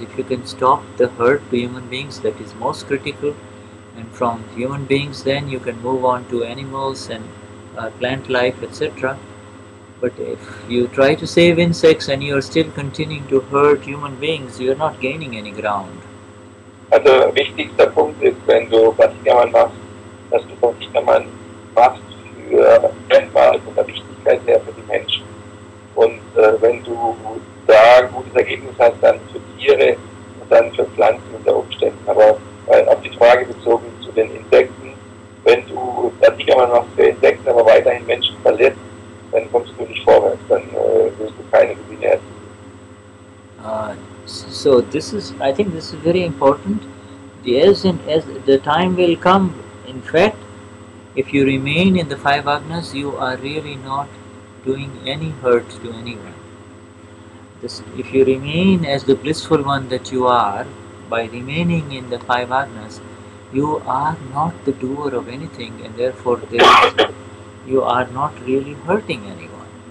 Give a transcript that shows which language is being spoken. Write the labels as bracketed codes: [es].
[en] If you can stop the hurt to human beings, that is most critical, and from human beings then you can move on to animals and plant life, etc. But if you try to save insects and you are still continuing to hurt human beings, you are not gaining any ground. [de] Also wichtigster Punkt ist, wenn du Pratikraman machst, dass du Pratikraman machst für erstmal von der Wichtigkeit her für die Menschen. Und wenn du da ein gutes Ergebnis hast, dann für Tiere und dann für Pflanzen unter Umständen. Aber auf die Frage bezogen zu den Insekten, wenn du Pratikraman machst für Insekten, aber weiterhin Menschen verletzt, dann kommst du nicht vorwärts, dann wirst du keine Gewinne erzielen. [en] So I think this is very important. As the time will come, in fact, if you remain in the five agnas, you are really not doing any hurt to anyone. If you remain as the blissful one that you are, by remaining in the five agnas, you are not the doer of anything, and therefore you are not really hurting anyone.